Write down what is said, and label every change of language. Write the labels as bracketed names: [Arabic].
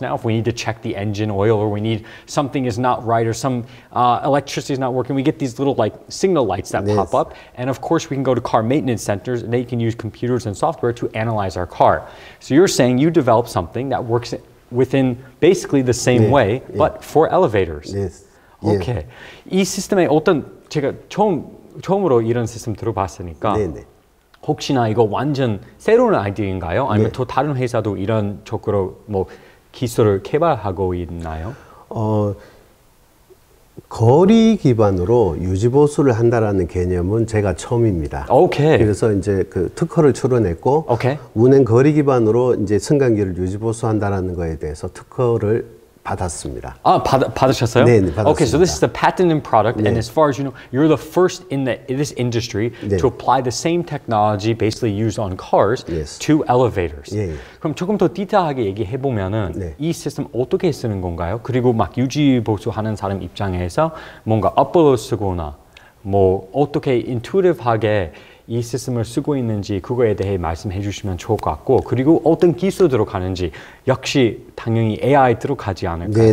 [English] Now, if we need to check the engine oil, or we need something is not right, or some electricity is not working, we get these little like signal lights that pop up. And of course, we can go to car maintenance centers, and they can use computers and software to analyze our car. So you're saying you developed something that works within basically the same way, but for elevators. Okay. [Korean] 이 시스템에 제가 처음으로 이런 시스템 들어봤으니까. 혹시나 이거 완전 새로운 아이디어인가요? 아니면 또 다른 회사도 이런 쪽으로 뭐 기술을 개발하고 있나요? 거리 기반으로 유지보수를 한다라는 개념은 제가 처음입니다. 오케이. 그래서 이제 그 특허를 출원했고 오케이. 운행 거리 기반으로 이제 승강기를 유지보수한다라는 거에 대해서 특허를 받았습니다. 받으셨어요? 네, 받았습니다. [English] Okay, so this is the patented product, and as far as you know, you're the first in this industry to apply the same technology basically used on cars to elevators. [Korean] 예. 그럼 조금 더 디테일하게 얘기해 보면은 이 시스템 어떻게 쓰는 건가요? 그리고 막 유지 보수하는 사람 입장에서 뭔가 업보로 쓰거나 뭐 어떻게 인투이티브하게 이 시스템을 쓰고 있는지 그거에 대해 말씀해 주시면 좋을 것 같고 그리고 어떤 기술 들어가는지 역시 당연히 AI 들어가지 않을까요?